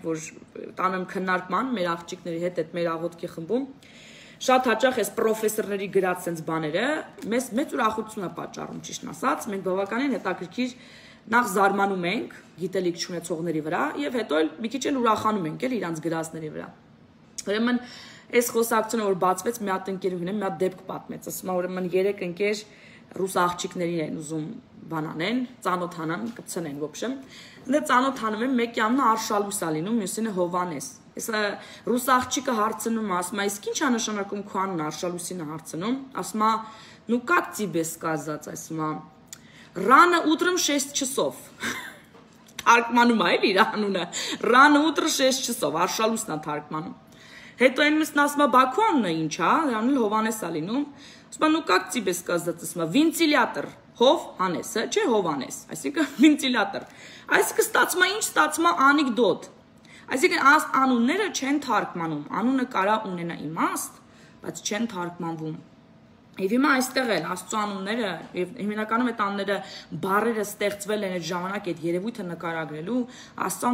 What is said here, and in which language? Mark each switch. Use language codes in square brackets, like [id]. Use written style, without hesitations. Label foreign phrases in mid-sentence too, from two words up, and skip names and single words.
[hy] որ տանեմ քննարկման մեր աղջիկների հետ այդ մեր աղոթքի խմբում Շատ հաճախ այս պրոֆեսորների գրած sense բաները մեծ ուրախություն է պատճառում, ճիշտն ասած, մենք բավականին հետաքրքիր նախ զարմանում ենք գիտելիք չունեցողների վրա եւ հետո էլ մի քիչ էլ ուրախանում ենք էլ իրանց գրածների վրա։ Ուրեմն այս խոսակցությունը որ բացվեց մի հատ ընկերուհին մի հատ դեպք պատմեց, ասում է ուրեմն 3 ընկեր ռուս աղջիկներին են ուզում բանանեն, ծանոթանան, կպցնեն, [ru] в общем։ [hy] Դե ծանոթանում են, մեկի անունը Արշալույս է լինում, մյուսինը Հովանես։ Այսա ռուս աղջիկը հարցնում, ասում է, իսկ ինչ է նշանակում քո անունը, Արշալույսին է հարցնում, ասում է, [ru] ну как тебе сказать, [hy] ասում է, [ru] рано утром 6 часов։ [hy] Թարգմանում է իր անունը, [ru] рано утром 6 часов, [hy] Արշալույսն է թարգմանում։ Հետո այն մյուսն ասում է, Բաքու անունը ինչ է, անունը Հովանես է լինում։ Ասում է, [ru] ну как тебе сказать, [hy] ասում է, վենտիլյատոր, Հով Հանեսը, չէ Հովանես, այսինքն վենտիլյատոր։ Այսինքն ստացվում է ինչ, ստացվում է անեկդոտ։ Այսինքն անունները չեն թարգմանում, անունը կարա ունենա իմաստ, բայց չեն թարգմանվում։ Եվ հիմա այստեղ էլ Աստծո անունները եւ հիմնականում այդ անունները բառերը ստեղծվել են այդ ժամանակ այդ երևույթը նկարագրելու, Աստծո